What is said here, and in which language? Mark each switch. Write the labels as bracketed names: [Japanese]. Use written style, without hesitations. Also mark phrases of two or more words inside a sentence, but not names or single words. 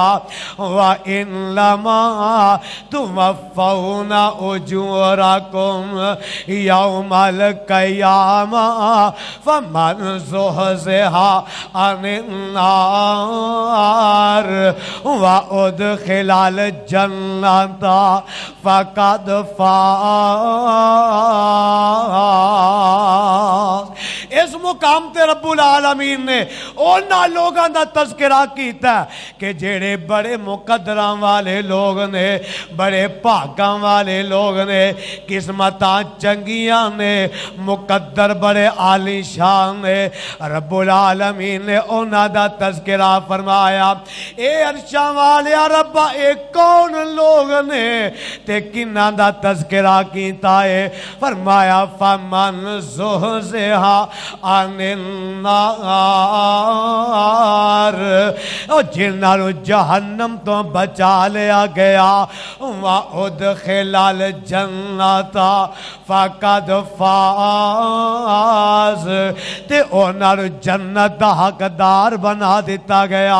[Arabic] وإنما توفون أجوركم يوم القيامة فمن زحزح عن النار وأدخل الجنة فقد [Punjabi] اس مقام تے رب العالمین نے اونہاں لوگوں کا تذکرہ کیتا کہ جیہڑے بڑے مقدراں والے لوگ نے، بڑے بھاگاں والے لوگ نے، قسمتاں چنگیاں نے، مقدر بڑے عالیشان نے. رب العالمین نے اونہاں دا تذکرہ فرمایا. اے عرشاں والیا ربا اے کون لوگ نے تے کنہاں دا تذکرہ کیتا ہے. فرمایا [Arabic] فمن زحزح عن النار [Punjabi] جنہاں نوں جہنم توں بچا لیا گیا [Arabic] وأدخل الجنة فقد فاز [Punjabi] تے اونہاں نوں جنت دا حقدار بنا دتا گیا.